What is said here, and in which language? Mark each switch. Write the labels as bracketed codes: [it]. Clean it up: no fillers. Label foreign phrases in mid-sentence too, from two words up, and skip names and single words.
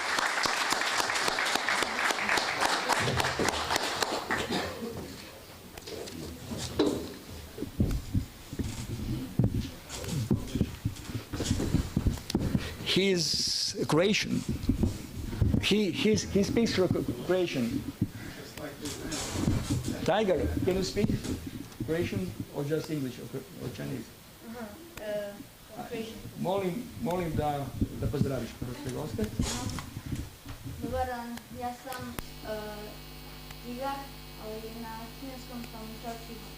[en] He's Croatian. He speaks Croatian. Tiger, can you speak Croatian or just English or Chinese? Croatian. [hr] Molim da pozdraviš hrvatske goste. Dobar dan, ja sam Tigar, ali na kineskom sam učači.